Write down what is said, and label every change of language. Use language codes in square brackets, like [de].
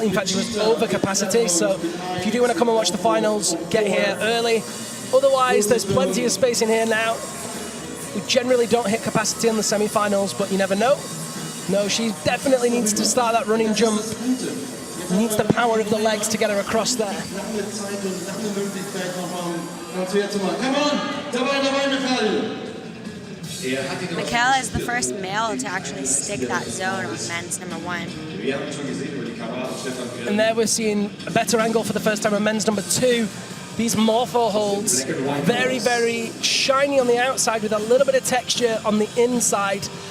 [en] In fact, it was over capacity. So if you do want to come and watch the finals, get here early. Otherwise, there's plenty of space in here now. We generally don't hit capacity on the semi-finals, but you never know. No, she definitely needs to start that running jump. Needs the power of the legs to get her across there. [de] Lange Zeit und lange Möglichkeit noch mal schwer zu machen. [en] Come on! Dabei, Michael! Michael is the first male to actually stick that zone on men's number 1. And there we're seeing a better angle for the first time on men's number 2. These morpho holds, very, very shiny on the outside with a little bit of texture on the inside.